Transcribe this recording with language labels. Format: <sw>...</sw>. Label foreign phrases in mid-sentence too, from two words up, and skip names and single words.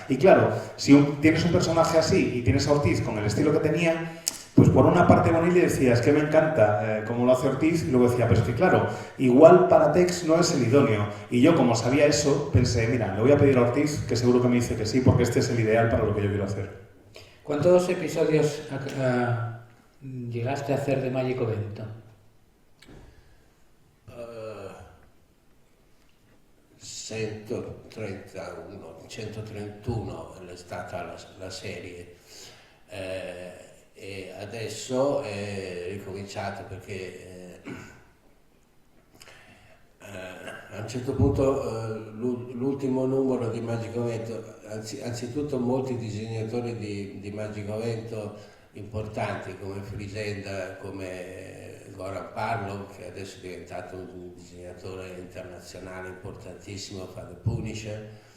<es>Y claro, si tienes un personaje así y tienes a Ortiz con el estilo que tenía, pues por una parte Bonelli decía, es que me encanta cómo lo hace Ortiz, y luego decía, pero es que claro, igual para Tex no es el idóneo. Y yo, como sabía eso, pensé, mira, le voy a pedir a Ortiz, que seguro que me dice que sí, porque este es el ideal para lo que yo quiero hacer. ¿Cuántos episodios llegaste a hacer de Magico Vento?</es> <it>131 è stata la serie. E adesso è ricominciato perché a un certo punto l'ultimo numero di Magico Vento, anzitutto molti disegnatori di Magico Vento importanti come Frisenda, come Goran Parlov, che adesso è diventato un disegnatore internazionale importantissimo, fa The Punisher,</it>